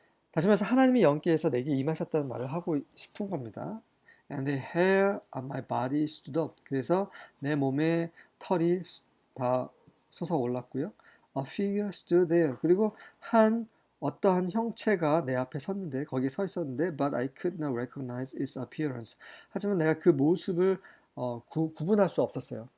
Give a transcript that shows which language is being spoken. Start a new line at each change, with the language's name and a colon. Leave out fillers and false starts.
Korean: 다시 말해서 하나님이 영계에서 내게 임하셨다는 말을 하고 싶은 겁니다.
English: And the hair on my body stood up.
Korean: 그래서 내 몸에 털이 다 솟아 올랐고요.
English: A figure stood there.
Korean: 그리고 어떠한 형체가 내 앞에 섰는데 거기에 서 있었는데
English: but I could not recognize its appearance.
Korean: 하지만 내가 그 모습을 구분할 수 없었어요.